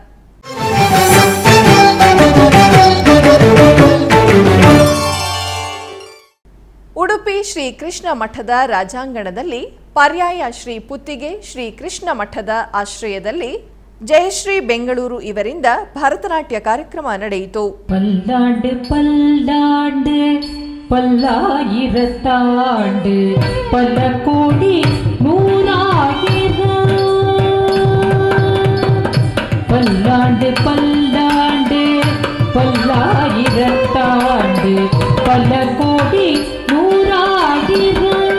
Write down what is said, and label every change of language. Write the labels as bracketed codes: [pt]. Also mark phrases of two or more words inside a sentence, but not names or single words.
[kn] ಉಡುಪಿ ಶ್ರೀ ಕೃಷ್ಣ ಮಠದ ರಾಜಾಂಗಣದಲ್ಲಿ ಪರ್ಯಾಯ ಶ್ರೀ ಪುತ್ತಿಗೆ ಶ್ರೀ ಕೃಷ್ಣ ಮಠದ ಆಶ್ರಯದಲ್ಲಿ ಜಯಶ್ರೀ ಬೆಂಗಳೂರು ಇವರಿಂದ ಭರತನಾಟ್ಯ ಕಾರ್ಯಕ್ರಮ ನಡೆಯಿತು. [ta] பல்லாண்டு பல்லாண்டு பல்லாயிரத்தாண்டு பல கோடி நூறாயிரம் பல்லாண்டு பல்லாண்டு பல்லாயிரத்தாண்டு பல கோடி நூறாயிரம்